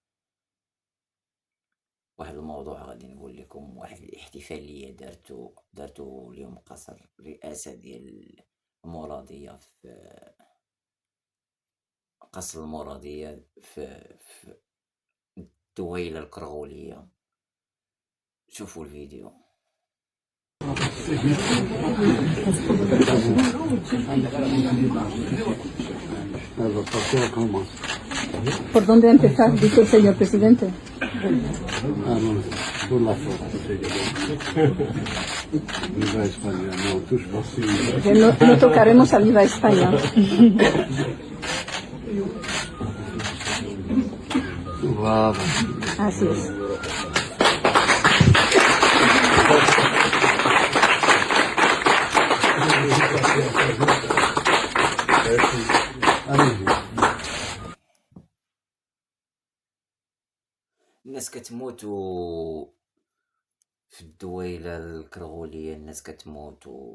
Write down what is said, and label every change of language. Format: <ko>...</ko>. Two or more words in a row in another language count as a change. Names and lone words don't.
<ar>واحد الموضوع غادي نقول لكم، واحد الاحتفالية دارتو اليوم قصر الرئاسة ديال المرادية في قصر المرادية في الدويلة الكرغولية. شوفوا الفيديو.</ar> <es>¿Por dónde empezar? Dice el señor presidente. Por la foto. Viva España, no, tus vecinos. Que no tocaremos a Viva España. Wow. Así es.</es> <ar>الناس كتموت في الدويلة الكرغولية، الناس كتموت</ar>